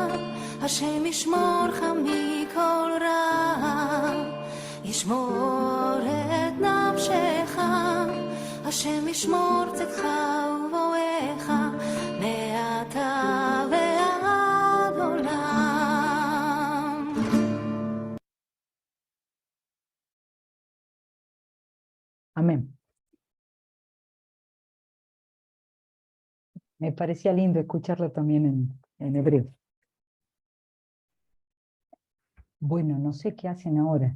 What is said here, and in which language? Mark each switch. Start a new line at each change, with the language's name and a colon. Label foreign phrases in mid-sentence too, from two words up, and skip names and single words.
Hebrew: השם ישמורך מכל רע, ישמור את נפשך. השם ישמור צאתך ובואך מעתה ועד עולם.
Spanish: Amén. Me parecía lindo escucharlo también en hebreo. Bueno, no sé qué hacen ahora.